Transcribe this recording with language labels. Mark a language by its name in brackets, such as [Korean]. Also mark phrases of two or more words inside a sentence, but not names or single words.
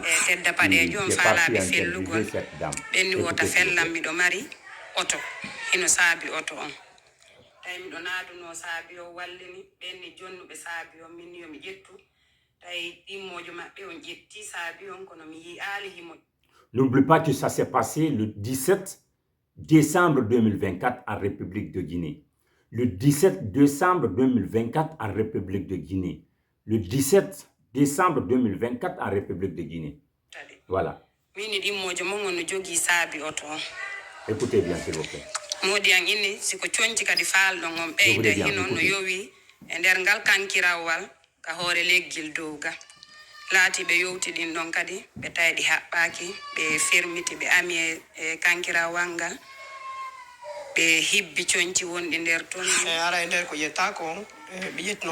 [Fula] tedda pade jom faala be fellugol benni wota fellam mi do mari auto hino saabi auto on tay mi do naduno saabi o wallini benni jonnube saabi o min yo mi jettu tay dimmojo mabbe on jetti saabi on kono mi yi ali himo. [French] N'oublie pas que ça s'est passé le 17 décembre 2024 en République de Guinée. Le 17 décembre 2024 en République de Guinée. Le 17 décembre 2024 en République de Guinée. Voilà. Écoutez bien, s'il vous plaît. [Fula] Laati be yowti din don kadi be taydi habbaki be fermiti be ami kankira wanga be hibbi cionci wondi der ton ara der ko yetta ko be yettino